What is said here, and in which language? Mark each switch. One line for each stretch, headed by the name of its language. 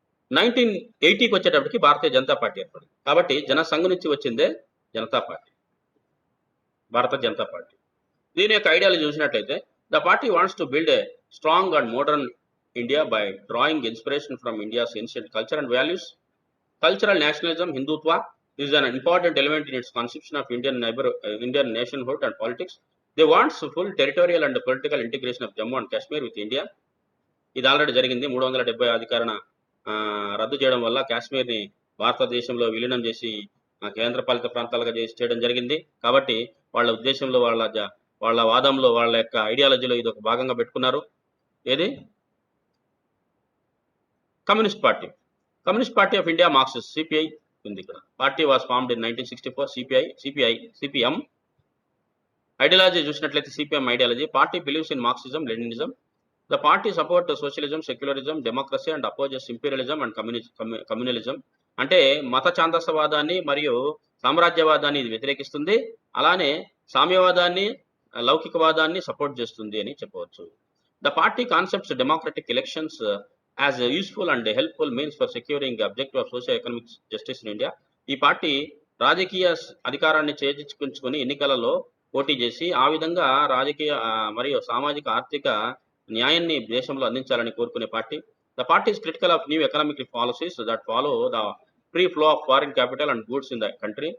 Telugu: 1980కి వచ్చేటప్పటికి భారతీయ జనతా పార్టీ ఏర్పడింది. కాబట్టి జనసంఘ్ నుంచి వచ్చిందే జనతా పార్టీ, భారత జనతా పార్టీ. దీని యొక్క ఐడియాలజీ చూసినట్లయితే,
English: The party wants to build a strong and modern India by drawing inspiration from India's ancient culture and values, cultural nationalism, Hindutva, is an important element in its conception of Indian nationhood and politics. They want full territorial and political integration of Jammu and Kashmir with India.
Telugu: ఇది already జరిగింది. 370 అధికారణ రద్దు చేయడం వల్ల కాశ్మీర్ని భారతదేశంలో విలీనం చేసి కేంద్రపాలిత ప్రాంతాలుగా చేయడం జరిగింది. కాబట్టి వాళ్ళ ఉద్దేశంలో వాళ్ళ వాదంలో వాళ్ళ యొక్క ఐడియాలజీలో ఇది ఒక భాగంగా పెట్టుకున్నారు. ఏది communist party of India Marxist CPI ఉంది ఇక్కడ.
English: Party was formed in 1964. CPM ideology చూసినట్లయితే CPM ideology party believes in Marxism Leninism. The party support socialism, secularism, democracy and opposes imperialism and communalism.
Telugu: అంటే మత ఛాందసవాదాన్ని మరియు సామ్రాజ్యవాదాన్ని ఇది వ్యతిరేకిస్తుంది. అలానే సామ్యవాదాన్ని లౌకికవాదాన్ని సపోర్ట్ చేస్తుంది అని చెప్పవచ్చు.
English: The party concepts democratic elections as a useful and helpful means for securing the objective of socio-economic justice in India.
Telugu: ఈ party రాజకీయ అధికారాన్ని చేజిక్కించుకొని ఎన్నికలలో పోటీ చేసి ఆ విధంగా రాజకీయ మరియు సామాజిక ఆర్థిక న్యాయాన్ని దేశంలో అందించాలని కోరుకునే party.
English: The party is critical of new economic policies that follow the free flow of foreign capital and goods in the country.